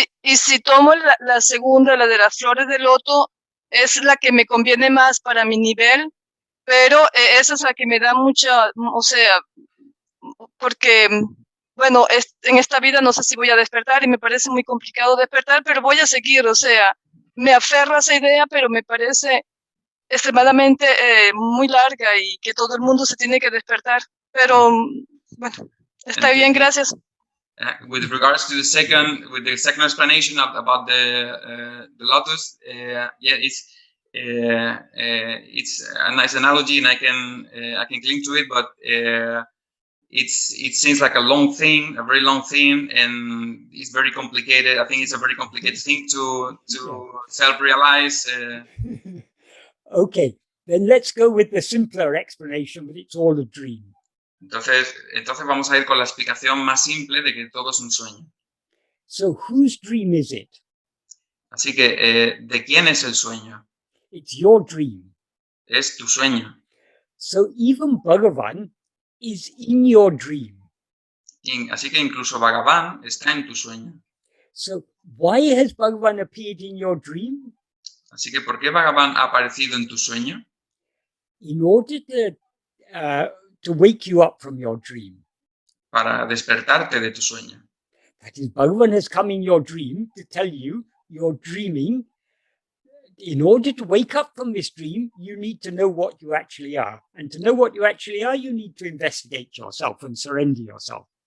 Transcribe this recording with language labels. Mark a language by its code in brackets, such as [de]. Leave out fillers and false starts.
[es] Y si tomo la segunda, la de las flores de loto, es la que me conviene más para mi nivel, pero esa es la que me da mucha, o sea, porque, bueno, en esta vida no sé si voy a despertar y me parece muy complicado despertar, pero voy a seguir, o sea, me aferro a esa idea, pero me parece extremadamente muy larga y que todo el mundo se tiene que despertar, pero, bueno, está bien, gracias. [en] With regards to the second explanation about the lotus, it's a nice analogy, and I can cling to it, but it seems like a very long thing, and it's very complicated. I think it's a very complicated thing to self-realize. Okay, then let's go with the simpler explanation, but it's all a dream. [es] Entonces vamos a ir con la explicación más simple de que todo es un sueño. [en] So whose dream is it? [es] Así que, ¿de quién es el sueño? [en] It's your dream. [es] es tu sueño. [en] So even Bhagavan is in your dream. [es] Así que incluso Bhagavan está en tu sueño. [en] So why has Bhagavan appeared in your dream? [es] Así que ¿por qué Bhagavan ha aparecido en tu sueño? [en] In order to wake you up from your dream. [es] Para despertarte de tu sueño. [en] That is, Bhagavan has come in your dream to tell you you're dreaming. In order to wake up from this dream, you need to know what you actually are. And to know what you actually are, you need to investigate yourself and surrender yourself.